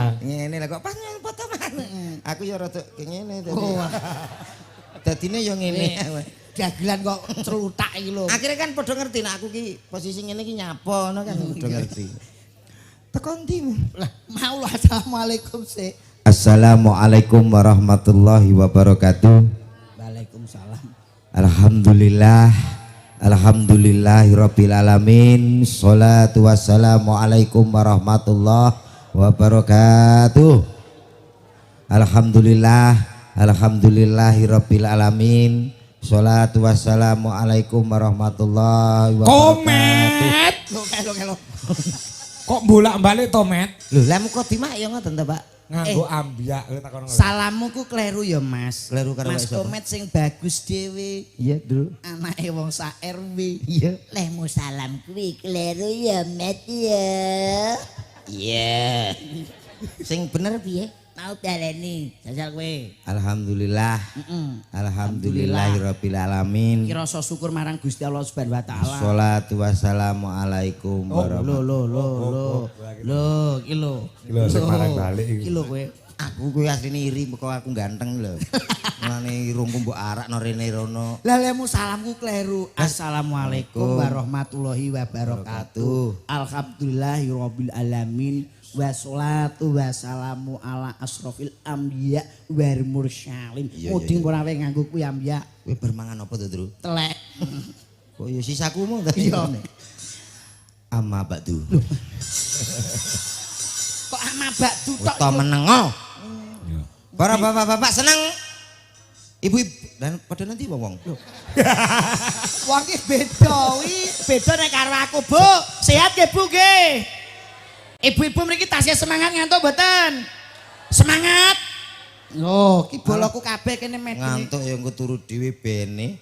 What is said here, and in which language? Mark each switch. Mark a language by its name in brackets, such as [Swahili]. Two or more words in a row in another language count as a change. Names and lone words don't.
[Javanese] Ngene lah kok pas foto mana. Aku ya rada ngene dadi. Oh. Dadine ya ngene. Dagelan kok celutak iki lho. Akhirnya kan padha ngerti nek aku ki posisi ngene iki nyapa ngono kan padha ngerti. Teko ndi? Lah mau lah assalamualaikum sih. [Arabic] السلام عليكم ورحمة الله وبركاته. Waalaikumsalam. Alhamdulillah. الحمد لله رب العالمين. الصلاة والسلام عليكم ورحمة الله وبركاته. Alhamdulillah. الحمد لله رب العالمين. الصلاة والسلام عليكم ورحمة الله وبركاته. [Javanese] Komet. Lo. Kok bolak-balik to, Met? Lho, lha muka dimak ya ngoten ta, Pak? Nganggo ambiak kowe takon ngono. Salammu ku kleru ya Mas. Kleru karo Mas sapa? Komet sing bagus dhewe. Iya, Dul. Anake wong sak RW. Iya. Lehmu salam kuwi kleru ya Met ya. Iya. Sing bener piye? Mau baleni jajal kowe. [Arabic] Alhamdulillah. الحمد لله رب العالمين. [Javanese] Iki rasa syukur marang Gusti Allah [Arabic] سبحانه وتعالى. الصلاة والسلام عليكم ورحمة الله [Javanese] Lho, iki lho. Lho sing marang balik iki. Iki lho kowe. Aku kuwi asline iri kok aku ganteng lho. Mulane irungku mbok arakno rene rono. Lah lemu salamku kleru. [Arabic] السلام عليكم ورحمة الله وبركاته. الحمد لله رب العالمين. والصلاة والسلام على أشرف الأنبياء والمرسلين. [Javanese] Muding ora wae nganggo kuwi anbiya. Kowe bermangan apa to, Tru? Telek. Kok ya sisaku mung tadi. Iya. [Arabic] أما بعد. [Javanese] Kok amabak tutok. Uta menengo. Para bapak-bapak seneng. Ibu-ibu dan pada nanti wong. Wong iki beda beda nek karo aku, Bu. Sehat nggih, Bu nggih? Ibu-ibu mriki tasih semangat ngantuk mboten? Semangat. Loh, ki boloku kabeh kene medeni. Ngantuk ya engko turu dhewe bene.